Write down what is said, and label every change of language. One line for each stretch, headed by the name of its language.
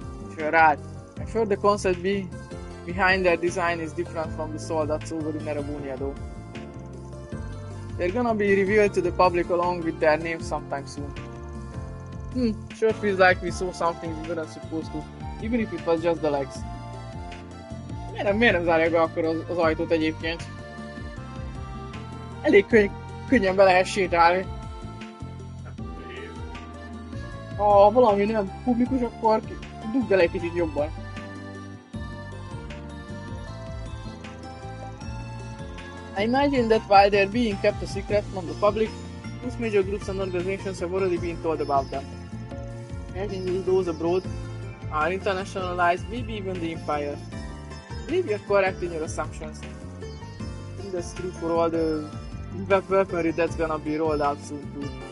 English: If you're right, I'm sure the concept behind their design is different from the soul that's over in Erabunia though. They're gonna be revealed to the public along with their names sometime soon. Sure feels like we saw something we weren't supposed to, even if it was just the legs.
Hungarian: Miért nem zárják be akkor az ajtót egyébként? Elég könnyen be lehet sétálni. Ha valami nem publikus, akkor dugd el egy kicsit jobban.
English: I imagine that while they're being kept a secret from the public, most major groups and organizations have already been told about them. I think those abroad are internationalized, maybe even the Empire. I believe you're correct in your assumptions. I think that's true for all the weaponry that's gonna be rolled out soon too.